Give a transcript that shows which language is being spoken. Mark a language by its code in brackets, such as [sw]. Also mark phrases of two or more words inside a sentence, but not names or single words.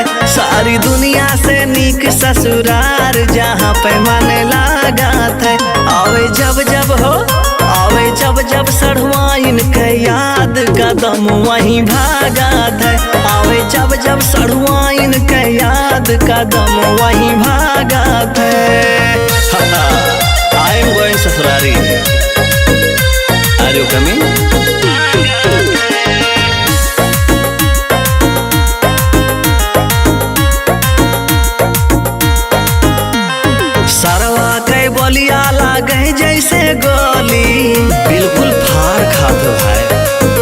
[bho] सारी दुनिया से नीक ससुरार जहाँ पे मन लागत है। आवे जब जब हो, आवे जब जब सढ़वाइन के याद, कदम वहीं भागत है। आवे जब जब सढ़वाइन के याद, कदम वहीं भागत है। [en] I am going ससुरारी। Are you coming? [bho] सरवा के बोलिया लागे जैसे गोली, बिल्कुल फार खाते है।